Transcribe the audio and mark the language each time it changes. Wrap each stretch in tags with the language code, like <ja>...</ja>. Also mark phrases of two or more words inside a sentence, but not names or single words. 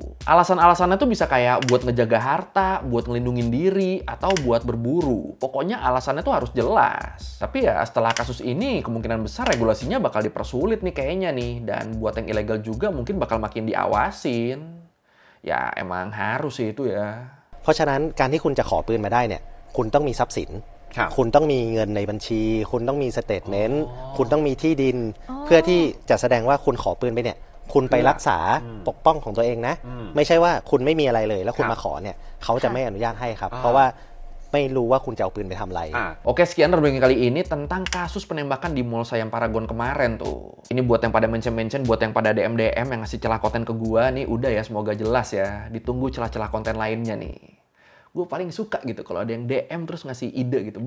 <id>Alasan-alasannya tuh bisa kayak buat ngejaga harta, buat ngelindungin diri, atau buat berburu. Pokoknya alasannya tuh harus jelas. Tapi ya setelah kasus ini kemungkinan besar regulasinya bakal dipersulit nih kayaknya nih. Dan buat yang ilegal juga mungkin bakal makin diawasin. Ya emang harus sih itu ya.</id> <th>เพราะฉะนั้นการที่คุณจะขอปืนมาได้เนี่ยคุณต้องมีทรัพย์สิน คุณต้องมีเงินในบัญชีคุณต้องมีสเตทเมนต์คุณต้องมีที่ดินเพื่อที่จะแสดงว่าคุณขอปืนไปเนี่ยคุณไปรักษาปกป้องของตัวเองนะไม่ใช่ว่าคุณไม่มีอะไรเลยแล้วคุณมาขอเนี่ยเขาจะไม่อนุญาตให้ครับเพราะว่าไม่รู้ว่าคุณจะเอาปืนไปทำอะไร</th> <id>Oke, sekian review kali ini tentang kasus penembakan di Mall Siam Paragon kemarin tuh. Ini buat yang pada mention-mention, buat yang pada DM-DM yang ngasih celah konten ke gua nih, udah ya semoga jelas ya. Ditunggu celah-celah konten lainnya nih. Gue paling suka gitu kalau ada yang DM terus ngasih ide gitu.</id>